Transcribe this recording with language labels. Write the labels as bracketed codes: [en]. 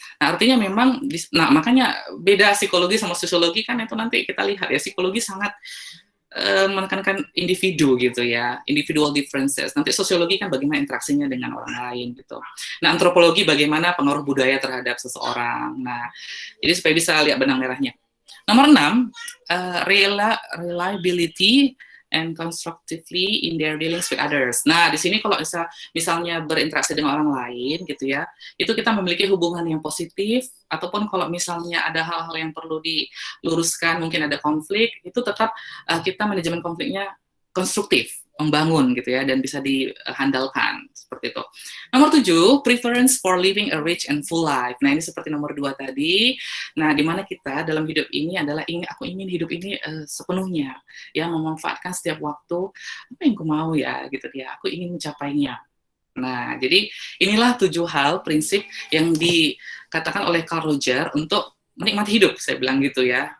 [id] Nah, artinya memang makanya beda psikologi sama sosiologi kan itu nanti kita lihat ya, psikologi sangat menekankan individu gitu ya, [en] individual differences. [id] Nanti sosiologi kan bagaimana interaksinya dengan orang lain gitu. Nah, antropologi bagaimana pengaruh budaya terhadap seseorang. Nah, jadi supaya bisa lihat benang merahnya. Nomor 6, [en] reliability and constructively in their dealings with others. [id] Nah, di sini kalau misalnya berinteraksi dengan orang lain gitu ya, itu kita memiliki hubungan yang positif, ataupun kalau misalnya ada hal-hal yang perlu diluruskan, mungkin ada konflik, itu tetap kita manajemen konfliknya konstruktif, membangun gitu ya, dan bisa dihandalkan seperti itu. Nomor 7, [en] preference for living a rich and full life. [id] Nah, ini seperti nomor 2 tadi. Nah, di mana kita dalam hidup ini adalah aku ingin hidup ini sepenuhnya, ya, memanfaatkan setiap waktu apa yang aku mau ya, gitu ya. Aku ingin mencapainya. Nah, jadi inilah 7 hal prinsip yang dikatakan oleh Carl Roger untuk menikmati hidup, saya bilang gitu ya.